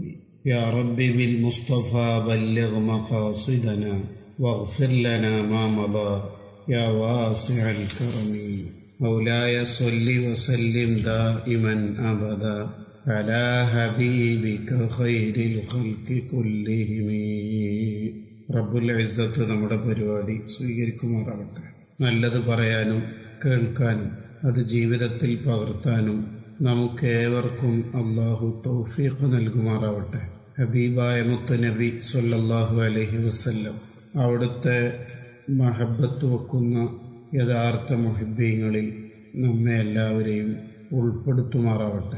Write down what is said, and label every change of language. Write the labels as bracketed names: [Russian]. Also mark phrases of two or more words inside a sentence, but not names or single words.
[Arabic] يا رب بالمصطفى بلغ مقاصدنا واغفر لنا ما مضى يا واسع الكرم. مولاي صل وسلم دائما أبدا على حبيبك خير الخلق كلهم. [Malayalam] റബ്ബുൽ ഇസ്സത്ത് നമ്മുടെ പരിപാടി സ്വീകരിക്കുമാറാവട്ടെ. നല്ലത് പറയാനും കേൾക്കാനും അത് ജീവിതത്തിൽ പകർത്താനും നമുക്കേവർക്കും അള്ളാഹു തൗഫീഖ് നൽകുമാറാവട്ടെ. ഹബീബായ മുത്തുനബി [Arabic] صلى الله عليه وسلم [Malayalam] അവിടുത്തെ മഹബത്ത് വെക്കുന്ന യഥാർത്ഥ മുഹിബ്ബീങ്ങളിൽ നമ്മെ എല്ലാവരെയും ഉൾപ്പെടുത്തുമാറാവട്ടെ.